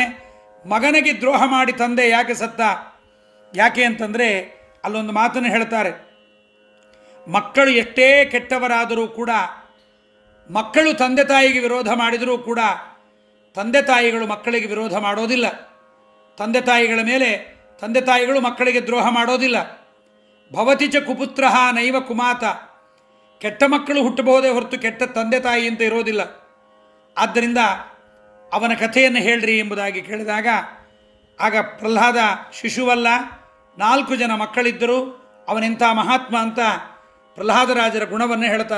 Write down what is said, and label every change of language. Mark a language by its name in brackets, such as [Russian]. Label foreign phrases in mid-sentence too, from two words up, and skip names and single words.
[Kannada] ಮಗನಿಗೆ ದ್ರೋಹ ಮಾಡಿ ತಂದೆ ಯಾಕೆ ಸತ್ತ? ಯಾಕೆ ಅಂತಂದರೆ ಅಲ್ಲೊಂದು ಮಾತನ್ನು ಹೇಳ್ತಾರೆ. ಮಕ್ಕಳು ಎಷ್ಟೇ ಕೆಟ್ಟವರಾದರೂ ಕೂಡ, ಮಕ್ಕಳು ತಂದೆ ತಾಯಿಗೆ ವಿರೋಧ ಮಾಡಿದರೂ ಕೂಡ ತಂದೆ ತಾಯಿಗಳು ಮಕ್ಕಳಿಗೆ ವಿರೋಧ ಮಾಡೋದಿಲ್ಲ. ತಂದೆ ತಾಯಿಗಳ ಮೇಲೆ ತಂದೆ ತಾಯಿಗಳು ಮಕ್ಕಳಿಗೆ ದ್ರೋಹ ಮಾಡೋದಿಲ್ಲ. [Sanskrit] ಭವತಿ ಚ ಕುಪುತ್ರ ನೈವ ಕುಮಾತ. [Kannada] ಕೆಟ್ಟ ಮಕ್ಕಳು ಹುಟ್ಟಬಹುದೇ ಹೊರತು ಕೆಟ್ಟ ತಂದೆ ತಾಯಿ ಅಂತ ಇರೋದಿಲ್ಲ. ಆದ್ದರಿಂದ ಅವನ ಕಥೆಯನ್ನು ಹೇಳ್ರಿ ಎಂಬುದಾಗಿ ಕೇಳಿದಾಗ ಆಗ ಪ್ರಹ್ಲಾದ ಶಿಶುವಲ್ಲ, 4 ಜನ ಮಕ್ಕಳಿದ್ದರು, ಅವನೆಂಥ ಮಹಾತ್ಮ ಅಂತ ಪ್ರಹ್ಲಾದರಾಜರ ಗುಣವನ್ನು ಹೇಳ್ತಾರೆ.